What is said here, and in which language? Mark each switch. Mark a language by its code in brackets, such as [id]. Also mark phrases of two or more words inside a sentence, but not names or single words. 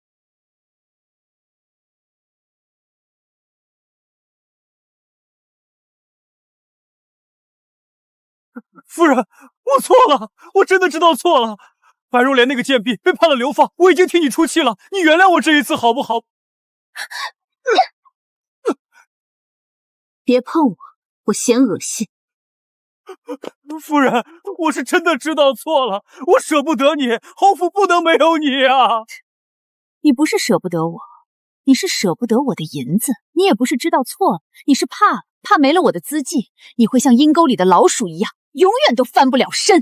[zh] 夫人，我錯了，我真的知道錯了。白如蓮那個賤婢被判了流放，我已經替你出氣了，你原諒我這一次好不好？別碰我，我嫌惡心。夫人，我是真的知道錯了，我捨不得你，侯府不能沒有你啊！你不是捨不得我，你是捨不得我的銀子。你也不是知道錯了，你是怕沒了我的資濟，你會像陰溝裡的老鼠一樣，永遠都翻不了身。